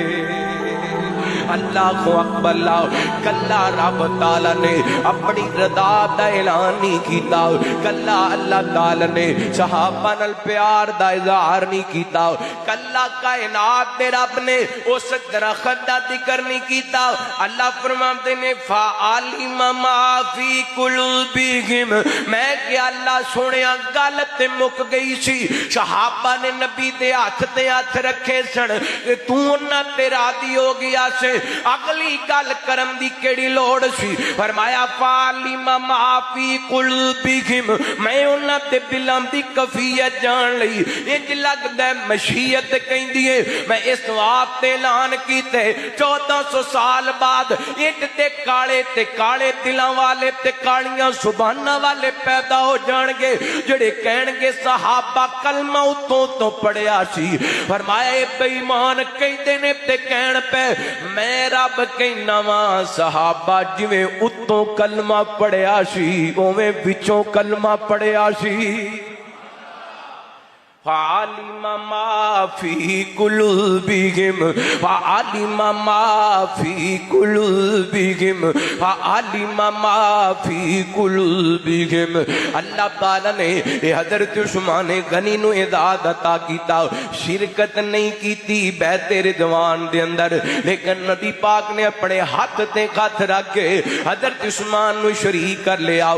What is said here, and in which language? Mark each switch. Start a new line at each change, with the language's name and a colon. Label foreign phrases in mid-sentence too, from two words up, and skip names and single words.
Punjabi: اللہ اکبر اللہ کلا رب تعالیٰ نے اپنی رضا دا اعلان نہیں کیتا کلا اللہ تعالیٰ نے صحابہ نال پیار دا اظہار نہیں کیتا کلا کائنات دے رب نے اس درخت دا ذکر نہیں کیتا اللہ فرماتے نے
Arabic: فَعَلِمَ مَا فِي قُلُوبِهِمْ
Punjabi: میں کہ اللہ سونیا گل تے مک گئی سی صحابہ نے نبی دے ہاتھ تے ہاتھ رکھے سن تو انہاں تے راضی ہو گیا سے اگلی گل کرم دی کیڑی لوڑ سی؟ فرمایا
Arabic: فالم معافی قلوبہم،
Punjabi: میں انہاں تے دلاں دی کیفیت جان لئی، انج لگدا ہے مشیت کہندی ہے میں اس واسطے اعلان کیتے 1400 سال بعد اٹ تے کالے دلاں والے تے کالیاں زباناں والے پیدا ہو جان گے جڑے کہن گے صحابہ کلمہ اتوں تو پڑھیا سی۔ فرمایا اے بے ایمان کہندے نے تے کہن پہ میں رب کہنا وا صحابہ جویں اتوں کلمہ پڑھیا سی اوویں وچوں کلمہ پڑھیا سی۔
Arabic: فعلم ما فی قلوبہم فعلم ما فی قلوبہم فعلم ما فی قلوبہم۔
Punjabi: اللہ تعالیٰ نے حضرت عثمان غنی نو اعزاز عطا کیتا، شرکت نہیں کیتی بیعت رضوان دے اندر، لیکن نبی پاک نے اپنے ہاتھ تے ہاتھ رکھ کے حضرت عثمان نو شریک کر لیا۔